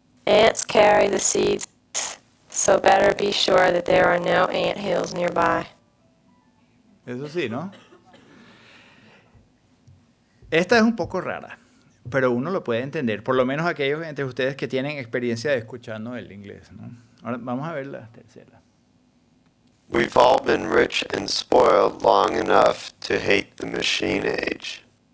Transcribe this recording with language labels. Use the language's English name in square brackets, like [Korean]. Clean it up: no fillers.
[English] Ants carry the seeds, so better be sure that there are no ant hills nearby. [Spanish] Eso sí, ¿no? Esta es un poco rara, pero uno lo puede entender, por lo menos aquellos entre ustedes que tienen experiencia de escuchando el inglés, ¿no? Ahora vamos a ver la tercera. [English] We've all been rich and spoiled long enough to hate the machine age.